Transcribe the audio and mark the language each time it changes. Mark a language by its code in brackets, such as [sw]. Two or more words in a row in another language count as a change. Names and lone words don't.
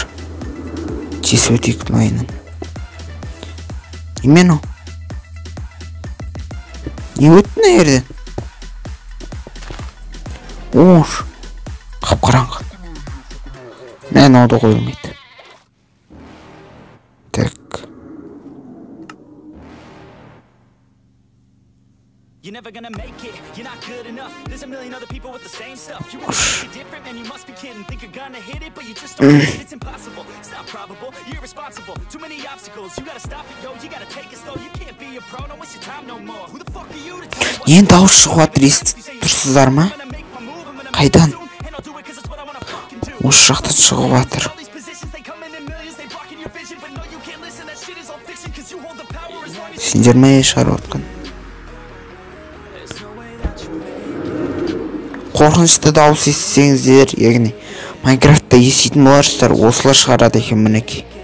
[kk] Тез өтейік майнын. Немен о? Не өтті мына жерден? Ош. Қап-қараңғы. Мен оды қойылмайды. Так. [en] You're never gonna make it, you're not good enough. There's a million other people with the same stuff. You want to make it different, man, you must be kidding. Think you're gonna hit it, but you just don't get it. It's impossible, it's not probable, you're irresponsible. Too many obstacles, you gotta stop it, yo. You gotta take it slow, you can't be a pro. Don't waste your time no more. Who the fuck are you to tell me what? [kk] Енді дауыс шығып жатыр, естіп тұрсыздар ма? Қайдан? Осы жақтан шығып жатыр. Сендер ме шығарып отқан? Қорқынышты дауыс естісеңіздер, яғни Майнкрафтта еститін боларсыздар, осылар шығарады екен мінекей.